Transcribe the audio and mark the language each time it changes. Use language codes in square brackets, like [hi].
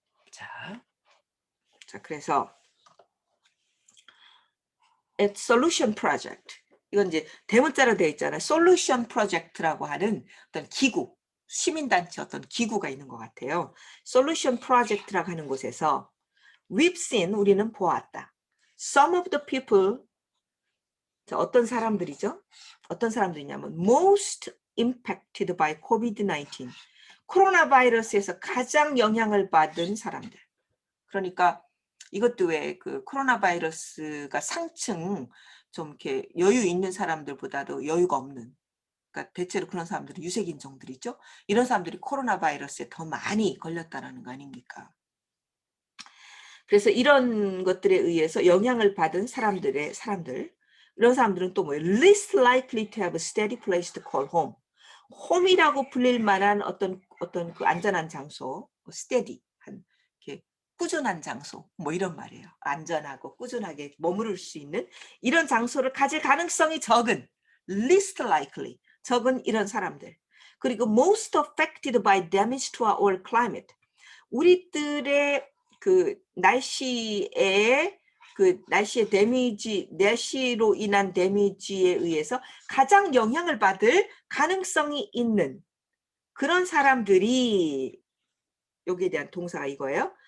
[ko] 자 그래서 at solution project, 이건 이제 대문자로 되어 있잖아요. solution project라고 하는 어떤 기구, 시민단체 어떤 기구가 있는 것 같아요. solution project라고 하는 곳에서 [en] we've seen, [ko] 우리는 보았다. [en] some of the people, [ko] 어떤 사람들이죠? 어떤 사람들이냐면 [en] most impacted by COVID-19, [ko] 코로나 바이러스에서 가장 영향을 받은 사람들. 그러니까 이것도 왜 그 코로나 바이러스가 상층 좀 이렇게 여유 있는 사람들보다도 여유가 없는, 그러니까 대체로 그런 사람들이 유색인종들이죠. 이런 사람들이 코로나 바이러스에 더 많이 걸렸다는 거 아닙니까? 그래서 이런 것들에 의해서 영향을 받은 사람들, 이런 사람들은 또 뭐예요? [en] least likely to have a steady place to call home. [ko] 홈이라고 불릴 만한 어떤 그 안전한 장소, steady, 이렇게 꾸준한 장소, 뭐 이런 말이에요. 안전하고 꾸준하게 머무를 수 있는 이런 장소를 가질 가능성이 적은, [en] least likely, [ko] 적은 이런 사람들. 그리고 [en] most affected by damage to our climate. [ko] 우리들의 그 날씨의 데미지, 날씨로 인한 데미지에 의해서 가장 영향을 받을 가능성이 있는 그런 사람들이, 여기에 대한 동사가 이거예요.